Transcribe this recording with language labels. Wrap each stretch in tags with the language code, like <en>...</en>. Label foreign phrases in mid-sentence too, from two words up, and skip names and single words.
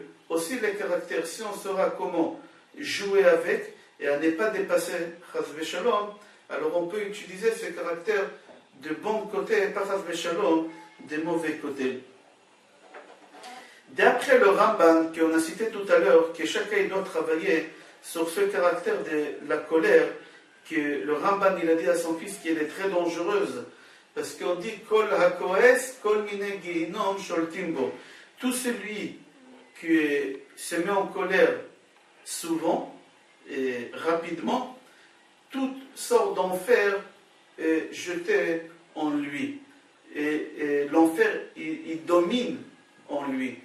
<fr>Aussi les caractères, si on saura comment jouer avec et à ne pas dépasser</fr> <he>חס ושלום,</he> <fr>alors on peut utiliser ce caractère de bon côté et pas</fr> <he>חס ושלום</he> <fr>de mauvais côté. D'après le Ramban qu'on a cité tout à l'heure, que chacun doit travailler sur ce caractère de la colère, que le Ramban il a dit à son fils qu'elle est très dangereuse, parce qu'on dit</fr> <he>כל הכועס, כל מיני גיהנום שולטים בו.</he> <fr>Tout celui qui se met en colère souvent et rapidement, toute sorte d'enfer est jeté en lui. Et l'enfer, il domine en lui.</fr>